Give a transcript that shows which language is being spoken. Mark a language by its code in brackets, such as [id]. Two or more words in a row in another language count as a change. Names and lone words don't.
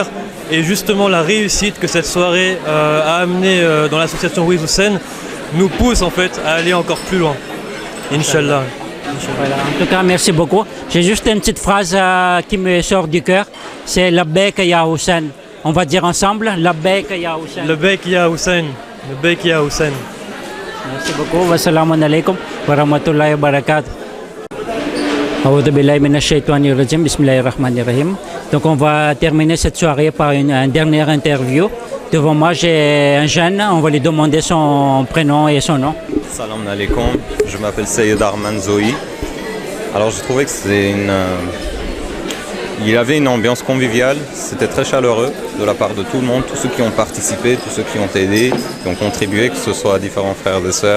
[fr] Et justement la réussite que cette soirée a amené dans l'association Voice Hussein nous pousse en fait à aller encore plus loin. Inch'Allah. Voilà. En tout cas, merci beaucoup. J'ai juste une petite phrase qui me sort du cœur. C'est [ar] لبيك يا حسين. [fr] On va dire ensemble [ar] لبيك يا حسين. لبيك يا حسين. لبيك يا حسين. Merci beaucoup. والسلام عليكم ورحمة الله وبركاته. أعوذ بالله من الشيطان الرجيم. بسم الله الرحمن الرحيم. [fr] Donc on va terminer cette soirée par une dernière interview. Devant moi, j'ai un jeune. On va lui demander son prénom et son nom. [ar] سلام عليكم, [fr] je m'appelle Sayed Arman Zohi. Alors je trouvais que il y avait une ambiance conviviale, c'était très chaleureux de la part de tout le monde, tous ceux qui ont participé, tous ceux qui ont aidé, qui ont contribué, que ce soit différents frères et sœurs.